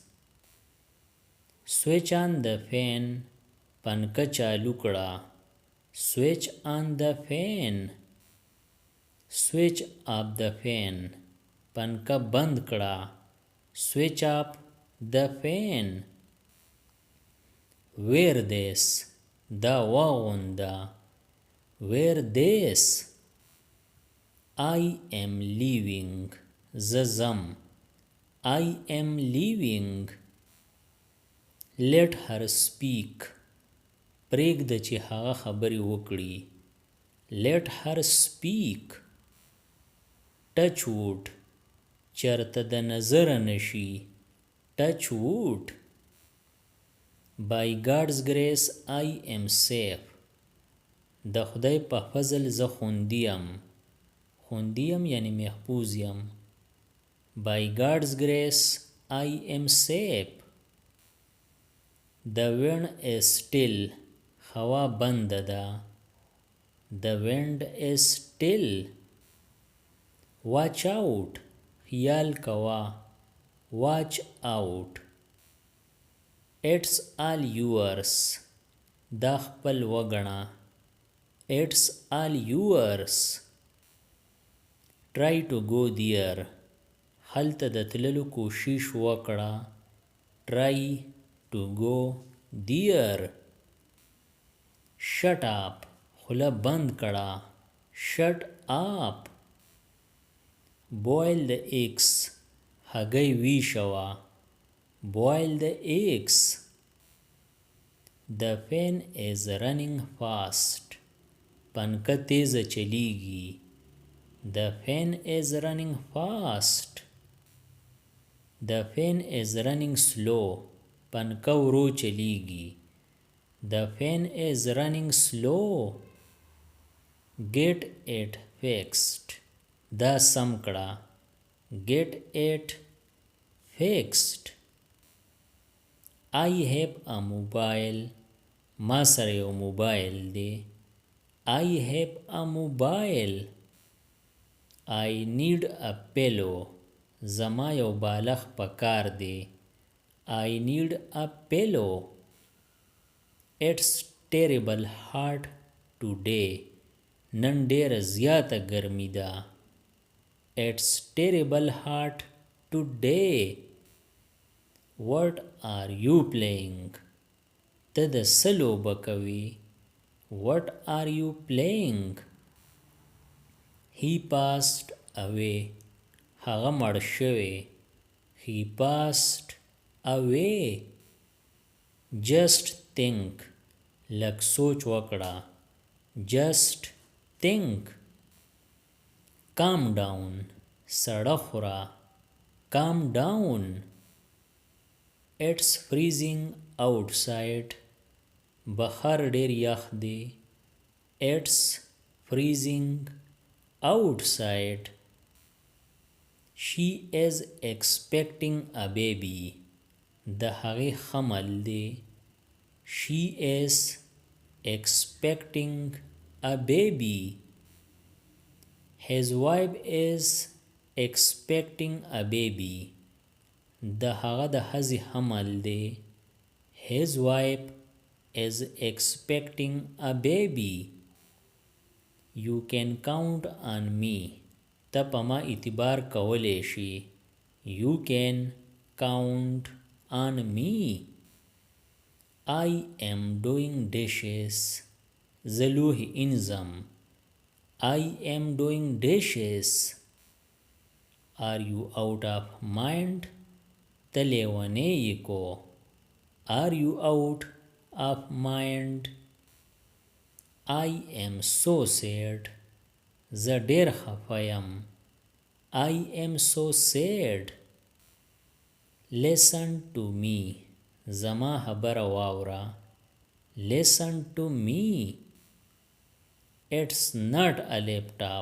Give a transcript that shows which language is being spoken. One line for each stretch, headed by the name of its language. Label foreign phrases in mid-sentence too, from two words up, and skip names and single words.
English: Switch on the fan.
Pashto: پنکه چالو کړه.
English: Switch on the fan. Switch off the fan.
Pashto: پنکه بند کړه.
English: Switch off the fan. Wear this.
Pashto: دا واغونده.
English: Wear this. I am leaving.
Pashto: زه ځم.
English: I am leaving. Let her speak.
Pashto: پرېږده چې هغه خبرې وکړي.
English: Let her speak. Touch wood.
Pashto: چرته د نظره نشي.
English: touch wood. By God's grace I am safe.
Pashto: د خدای په فضل زه خوندي یم. خوندي یم یعنی محفوظ یم.
English: By God's grace I am safe. The wind is still.
Pashto: هوا بنده ده.
English: The wind is still. Watch out.
Pashto: خیال کوا.
English: Watch out. It's all yours.
Pashto: دا خپل وګڼه.
English: It's all yours. Try to go there.
Pashto: هلته د تللو کوشش وکړه.
English: Try to go there. Shut up.
Pashto: خوله بند کړه.
English: Shut up. Boil the eggs.
Pashto: هګۍ ویشوه.
English: Boil the eggs. The fan is running fast.
Pashto: پنکه تیزه چلیږي.
English: The fan is running fast. The fan is running slow.
Pashto: پنکه ورو چلیږي.
English: The fan is running slow. Get it fixed.
Pashto: دا سم کړه.
English: Get it fixed. I have a mobile.
Pashto: ما سره یو موبایل دی.
English: I have a mobile. I need a pillow.
Pashto: زما یو بالښ پکار دی.
English: I need a pillow. It's terrible hot today.
Pashto: نن ډیره زیاته ګرمي ده.
English: It's terrible hot today. What are you playing?
Pashto: ته د څه لوبه کوې؟
English: What are you playing? He passed away.
Pashto: هغه مړ شوی.
English: He passed away. Just think.
Pashto: لږ سوچ وکړه.
English: Just think. Calm down.
Pashto: سړه خوره.
English: Calm down. It's freezing outside.
Pashto: بهر ډیر یخ دی.
English: It's freezing outside. She is expecting a baby.
Pashto: د هغې حمل دی.
English: She is expecting a baby. His wife is expecting a baby.
Pashto: د هغه د ښځې حمل دی.
English: His wife is expecting a baby. You can count on me.
Pashto: ته په ما اعتبار کولی شي.
English: You can count on me. I am doing dishes.
Pashto: زه لوښي انځم.
English: I am doing dishes. Are you out of mind?
Pashto: ته لیونی یې کو.
English: Are you out of mind? I am so sad.
Pashto: زه ډیر خفه یم.
English: I am so sad. Listen to me.
Pashto: زما خبره واوره.
English: Listen to me. It's not a laptop.